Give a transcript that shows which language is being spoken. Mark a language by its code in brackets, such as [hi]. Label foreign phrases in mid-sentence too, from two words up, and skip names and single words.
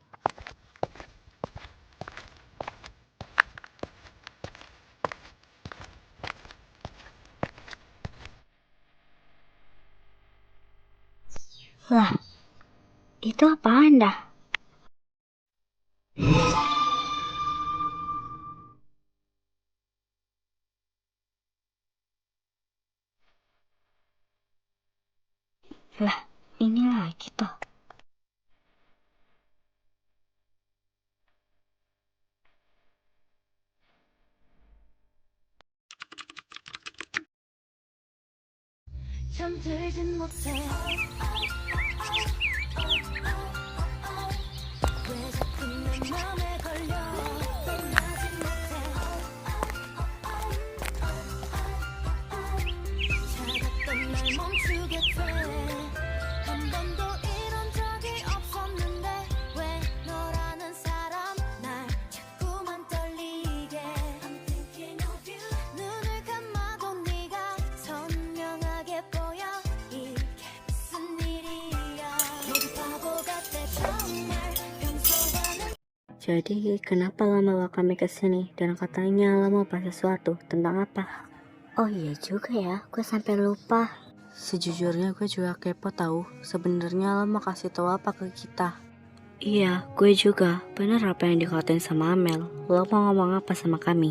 [id] Lah, itu apa Anda? Lah, ini lagi toh. [ko] 잠들진 못해 왜 자꾸 내 맘에 걸려 떠나진 못해 차갑던 날 멈추게 돼한 번도 이런 적이 없었는데 왜 너라는 사람 날 자꾸만 떨리게 [en] I'm thinking of you [ko] 눈을 감아도 네가 선명하게 보여 이게 무슨 일이야 모두 바보 같아 정말 평소와는 [id] Jadi kenapa lo bawa kami ke sini dan katanya lo mau bahas sesuatu tentang apa? Oh iya juga ya, gue sampai lupa. Sejujurnya gue juga kepo tahu. Sebenarnya lo mau kasih tahu apa ke kita? Iya, gue juga. Bener apa yang dikatain sama Amel? Lo mau ngomong apa sama kami?